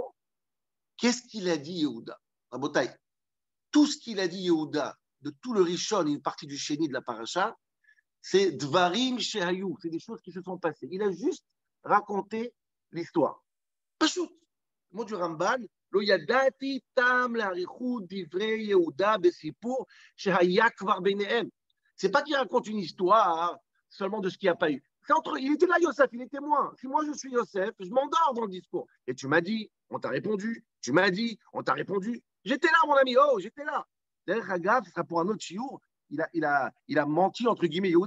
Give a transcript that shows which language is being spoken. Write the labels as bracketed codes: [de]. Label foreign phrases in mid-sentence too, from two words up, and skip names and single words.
[fr] Qu'est-ce qu'il a dit Yehuda? Rabotai, tout ce qu'il a dit Yehuda, de tout le Rishon et une partie du Sheni de la paracha, c'est [he] דברים שהיו, [fr] c'est des choses qui se sont passées. Il a juste raconté l'histoire. [he] Pachout, [fr] le mot du Ramban, [he] לא ידעתי טעם לאריכות דברי יהודה בסיפור שהיה כבר ביניהם. [fr] C'est pas qu'il raconte une histoire seulement de ce qu'il n'y a pas eu. Il était là, Yosef, il est témoin. Si moi je suis Yosef, je m'endors dans le discours. Et tu m'as dit, on t'a répondu. Tu m'as dit, on t'a répondu. J'étais là, mon ami. Oh, j'étais là. D'ailleurs, Hagav, ce sera pour un autre chiour. Il a menti, entre guillemets, Yehuda.